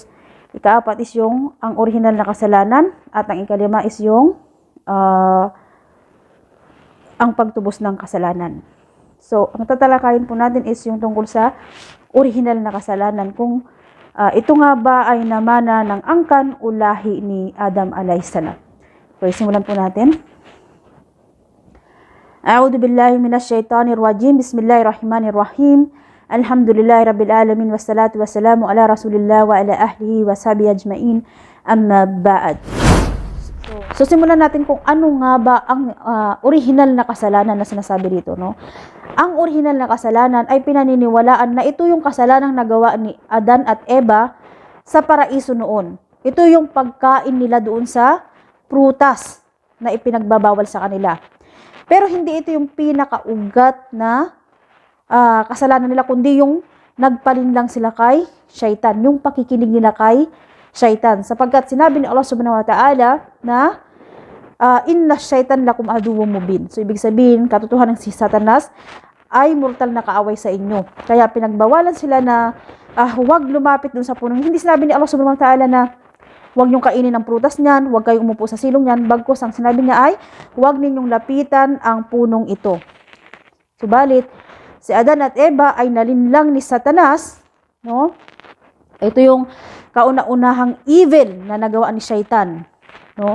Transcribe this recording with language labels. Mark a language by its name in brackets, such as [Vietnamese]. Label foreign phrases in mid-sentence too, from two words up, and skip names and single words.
[Filipino] Ika-4 is yung ang original na kasalanan at ang ika-5 is yung ang pagtubos ng kasalanan. So, ang tatalakayin po natin is yung tungkol sa original na kasalanan. Kung ito nga ba ay namana ng angkan o lahi ni Adam alayhisalam. So, simulan po natin. [Arabic] أعوذ بالله من الشيطان الرجيم. بسم الله الرحمن الرحيم. الحمد لله رب العالمين والصلاة والسلام على رسول الله وعلى أهله وصحبه أجمعين. أما بعد. [Filipino] So simulan natin kung ano nga ba ang original na kasalanan na sinasabi dito, no? Ang original na kasalanan ay pinaniniwalaan na ito yung kasalanang nagawa ni Adan at Eva sa paraiso noon. Ito yung pagkain nila doon sa prutas na ipinagbabawal sa kanila. Pero hindi ito yung pinakaugat na kasalanan nila, kundi yung nagpalinlang sila kay syaitan, yung pakikinig nila kay syaitan. Sapagkat sinabi ni Allah [Arabic] سبحانه وتعالى [Filipino] na [Arabic] إن الشيطان لكم عدو مبين. [Filipino] So, ibig sabihin, katotohanan si Satanas ay mortal na kaaway sa inyo. Kaya pinagbawalan sila na huwag lumapit dun sa punong. Hindi sinabi ni Allah [Arabic] سبحانه وتعالى [Filipino] na huwag niyong kainin ang prutas niyan, huwag kayong umupo sa silong niyan. Bagkus, ang sinabi niya ay huwag ninyong lapitan ang punong ito. Subalit, si Adan at Eva ay nalinlang ni Satanas, no? Ito yung kauna-unahang evil na nagawa ni Shaitan, no?